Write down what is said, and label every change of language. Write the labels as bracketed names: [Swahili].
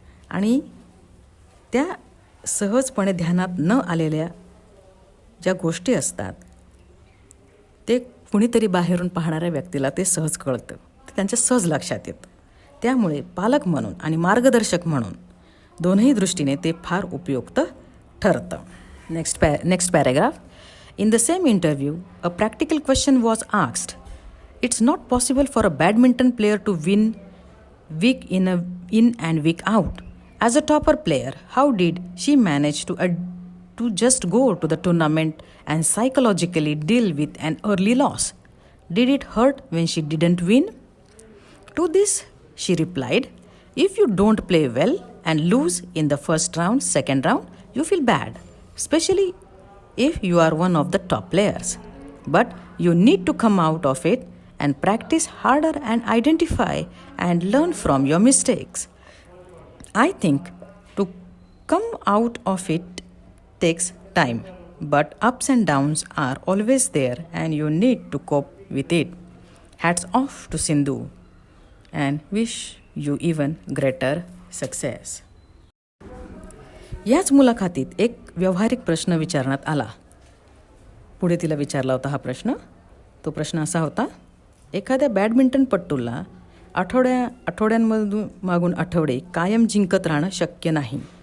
[Marathi] आणि त्या सहजपणे ध्यानात न आलेल्या ज्या गोष्टी असतात ते कुणीतरी बाहेरून पाहणाऱ्या व्यक्तीला ते सहज कळतं, ते त्यांच्या सहज लक्षात येतं. त्यामुळे पालक म्हणून आणि मार्गदर्शक म्हणून दोनही दृष्टीने ते फार उपयुक्त ठरतं. [English] Next paragraph. In the same interview, a practical question was asked. It's not possible for a badminton player to win week in and week out. As a topper player, how did she manage to just go to the tournament and psychologically deal with an early loss? Did it hurt when she didn't win? To this, she replied, if you don't play well and lose in the first round, second round, you feel bad, especially if you are one of the top players. But you need to come out of it and practice harder and identify and learn from your mistakes. I think to come out of it takes time, but ups and downs are always there and you need to cope with it. Hats off to Sindhu and wish you even greater success. [Marathi] याच मुलाखतीत एक व्यावहारिक प्रश्न विचारण्यात आला. पुढे तिला विचारला होता हा प्रश्न. तो प्रश्न असा होता, एखाद्या बॅडमिंटनपटूला आठवड्यांमधून मागून आठवडे कायम जिंकत राहणं शक्य नाही.